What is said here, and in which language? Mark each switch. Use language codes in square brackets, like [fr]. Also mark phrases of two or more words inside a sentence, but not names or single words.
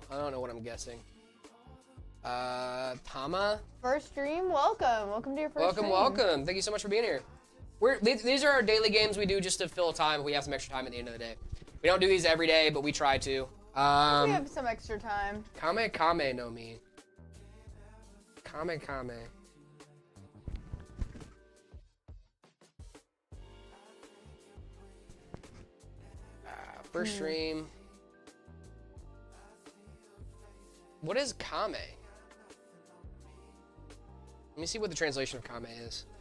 [en] I don't know what I'm guessing. Tama? First stream, welcome. Welcome to your first stream. Welcome. Thank you so much for being here. These are our daily games we do just to fill time if we have some extra time at the end of the day. We don't do these every day, but we try to. We have some extra time. Kame Kame no Mi. Kame. First stream. What is Kame? Let me see what the translation of Kame is.